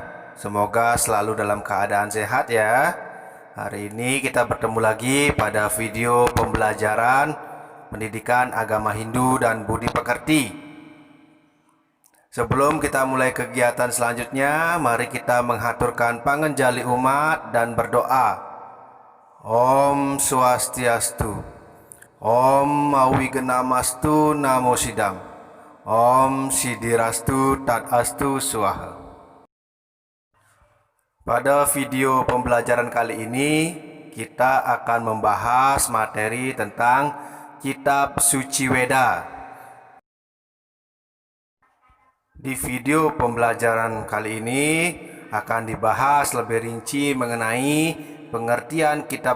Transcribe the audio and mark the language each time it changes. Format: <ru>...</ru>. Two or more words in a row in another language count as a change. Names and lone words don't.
<id>Semoga selalu dalam keadaan sehat ya. Hari ini kita bertemu lagi pada video pembelajaran pendidikan agama Hindu dan budi pekerti. Sebelum kita mulai kegiatan selanjutnya, mari kita menghaturkan pangenjali umat dan berdoa.</id> <sa>Om Swastiastu. Om Awigenamastu Namo Sidam. Om Sidirastu Tadastu Swaha.</sa> <id>Pada video pembelajaran kali ini, kita akan membahas materi tentang Kitab Suci Weda. Di video pembelajaran kali ini akan dibahas lebih rinci mengenai pengertian Kitab</id>